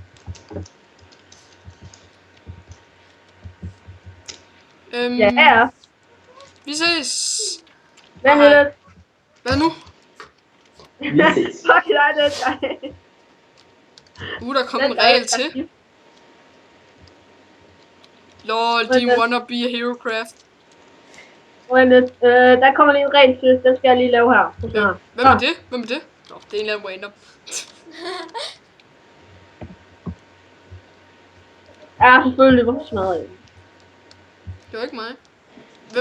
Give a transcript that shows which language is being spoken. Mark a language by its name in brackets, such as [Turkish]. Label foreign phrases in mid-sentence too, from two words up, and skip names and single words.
[Danish] Ja. Vi ses. Hvad nu lidt? Hvad nu? Vi ses. Fuck dig, det Der kom en regel til. Lol, [English] do you wanna be a HeroCraft? [Danish] Der kommer lige en regel til, den skal jeg lige lave her. Hvem er det? Hvem er det? Nå, det er en eller anden random. Ja, selvfølgelig, hvorfor smadrer jeg? Det var ikke mig. Hvem er